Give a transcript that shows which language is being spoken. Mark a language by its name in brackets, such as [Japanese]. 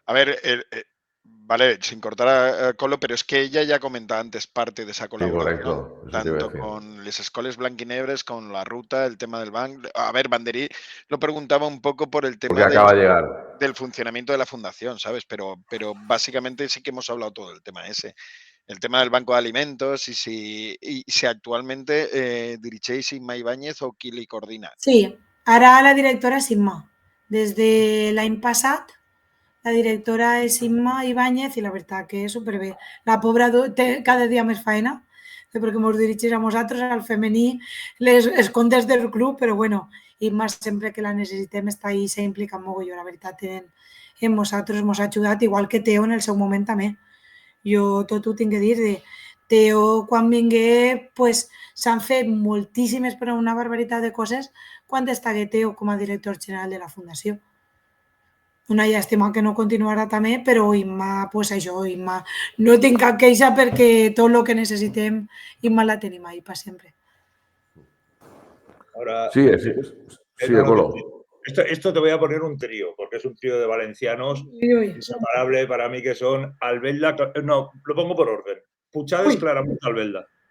[Spanish] A ver, vale, sin cortar a Colo, pero es que ella ya comentaba antes parte de esa colaboración, tanto con [Catalan] les escoles blanquinegres, [Spanish] con la ruta, el tema del banc. A ver, Banderí lo preguntaba un poco por el tema del funcionamiento de la fundación, ¿sabes? Pero básicamente sí que hemos hablado todo del tema ese. El tema del banco de alimentos y si actualmente dirigéis Inma Ibáñez [Catalan] o qui li coordina. Sí, ara la directora és Inma. Des de l'any passat la directora és Inma Ibáñez i la veritat que és superbé. La pobra té cada dia més feina. perquè ens dirigís a nosaltres, al femení, les escondes del club, però bueno, Imma sempre que la necessitem està ahí, s'ha implicat molt, jo la veritat en nosaltres ens ha ajudat, igual que Teo en el seu moment també. Jo tot ho tinc que dir, de Teo quan vingué pues, s'han fet moltíssimes, però una barbaritat de coses quan estagué Teo com a director general de la Fundació. Una llàstima que no continuarà també, però Imma, pues això, Imma, no tinc cap queixa perquè tot el que necessitem, Imma la tenim ahí per sempre. [Spanish] Ahora, sí, Colo. Esto te voy a poner un trío, porque es un trío de valencianos inseparable para mí, que son Albelda, no, lo pongo por orden, Puchades, Claramunt, Albelda.